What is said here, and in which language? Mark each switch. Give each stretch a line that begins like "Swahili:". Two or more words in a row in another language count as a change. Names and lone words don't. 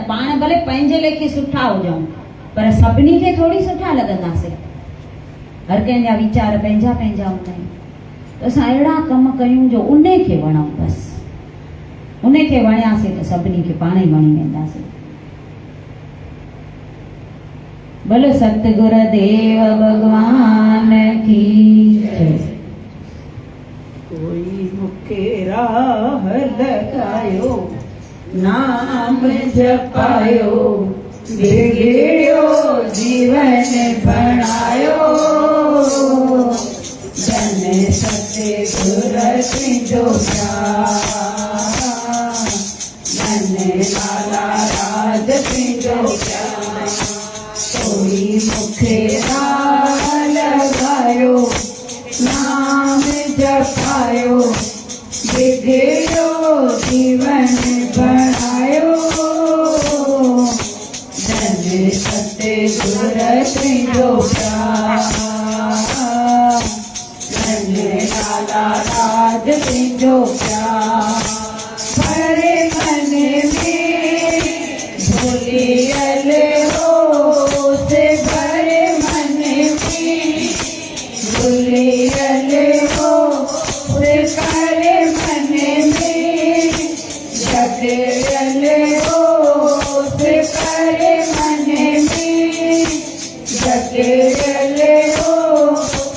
Sindhi: पाण भले पंहिंजे लेखे सुठा हुजऊं, पर सभिनी खे थोरी सुठा लॻंदासीं। हर कंहिंजा वीचार पंहिंजा पंहिंजा हूंदा आहिनि। त असां अहिड़ा कम कयूं जो उन खे वणूं बसि। उन खे वणियासीं त सभिनी खे पाण ई वणी वेंदासीं। भले सतगुर देव
Hindi: भगवान की जय।
Sindhi: कोई मूंखे राह लॻायो, नाम जपायो, बिगड़ियो जीवन बणायो। धन सतगुर तुंहिंजो प्यार, धन लाला राज तुंहिंजो प्यार। कोई मूंखे राह लॻायो, नाम जपायो, बिगड़ियो जीवन बणायो। धन सतगुर तुंहिंजो प्यार, धन लाला राज तुंहिंजो प्यार। भरे मन में भुलियल होश, भरे मन में भुलियल होश, करे मन में जटियल होश, करे मन में जटियल होश।